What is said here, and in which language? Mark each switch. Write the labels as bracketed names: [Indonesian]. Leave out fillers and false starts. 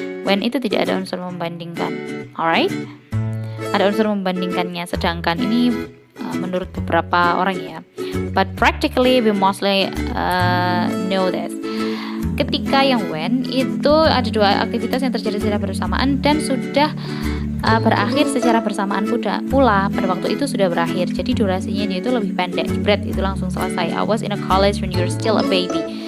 [Indonesian] When itu tidak ada unsur membandingkan. Alright? Ada unsur membandingkannya, sedangkan ini menurut beberapa orang ya. [English] But practically we mostly know this. [Indonesian] Ketika yang when itu ada dua aktivitas yang terjadi secara bersamaan dan sudah berakhir secara bersamaan pula pada waktu itu sudah berakhir. Jadi durasinya dia itu lebih pendek. Jebret itu langsung selesai. [English] I was in a college when you're still a baby.